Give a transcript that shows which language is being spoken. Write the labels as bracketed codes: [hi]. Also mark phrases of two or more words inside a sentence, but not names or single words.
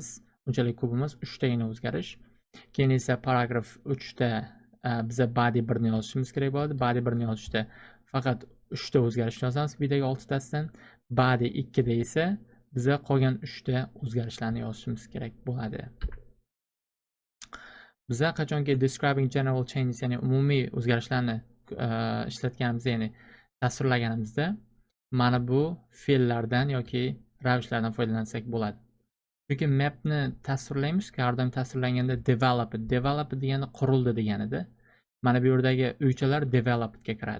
[uz] Unchalik ko'p emas, 3 tagina o'zgarish. Keyin esa paragraf 3 da biza body 1 ni yozishimiz kerak bo'ladi. Body 1 ni yozishda faqat 3 ta o'zgarishni yozamiz, bidagi 6 tasidan. Body 2 da esa biza qolgan 3 ta o'zgarishlarni yozishimiz kerak bo'ladi. Biza qachonki [en] describing general changes, [uz] ya'ni umumiy o'zgarishlarni ishlatganimizda, ya'ni tasvirlaganimizda mana bu fe'llardan yoki ravishlardan foydalansak bo'ladi. Chunki mapni tasvirlaymiz-ku, har doim tasvirlanganda developed degani qurildi deganida. Mana bu yerdagi uychalar developedga kiradi.